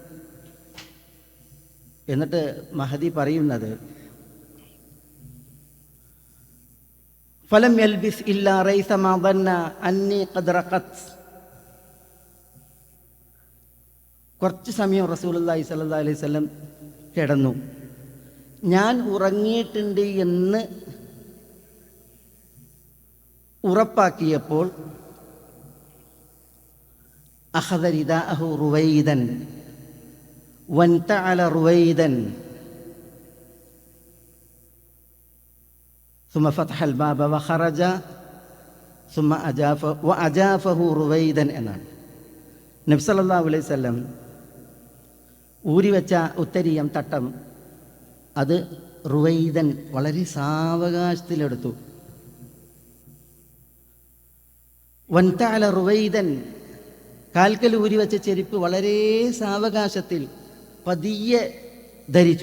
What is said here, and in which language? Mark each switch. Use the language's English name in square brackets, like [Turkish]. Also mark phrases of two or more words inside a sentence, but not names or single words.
[Malayalam] എന്നിട്ട് മഹദി പറയുന്നത് [Arabic] فلم يلبث إلا ريثما ظن أني قد رقدت, [Malayalam] കുറച്ച് സമയം [Arabic] رسول الله صلى الله عليه وسلم കിടന്നു. [Malayalam] ഞാൻ ഉറങ്ങിയിട്ടുണ്ട് എന്ന് ഉറപ്പാക്കിയപ്പോൾ [Arabic] أخذ رداءه رويدا وانتعل رويدا ثم فتح الباب وخرج ثم أجافه رويدا എന്നാണ്. [Malayalam] നബി സല്ലല്ലാഹു അലൈഹി വസല്ലം ഊരിവെച്ച ഉത്തരീയം തട്ടം അത് റുവൈദൻ വളരെ സാവകാശത്തിലെടുത്തു. [Arabic] وانتعل رويدا, [Malayalam] കാൽക്കൽ ഊരിവെച്ച ചെരുപ്പ് വളരെ സാവകാശത്തിൽ പതിയെ ധരിച്ചു.